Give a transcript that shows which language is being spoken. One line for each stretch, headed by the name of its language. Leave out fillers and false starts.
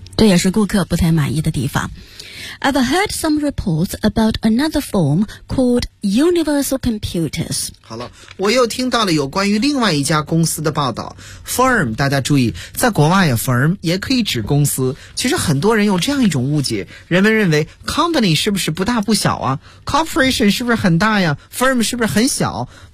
Chinese: 这也是顾客不太满意的地方。
English: I've heard some reports about another firm called Universal Computers.
Chinese: 好了，我又听到了有关于另外一家公司的报道。 Firm， 大家注意，在国外啊 ，firm 也可以指公司。其实很多人有这样一种误解，人们认为 company 是不是不大不小啊 ？corporation 是不是很大呀 ？firm 是不是很小？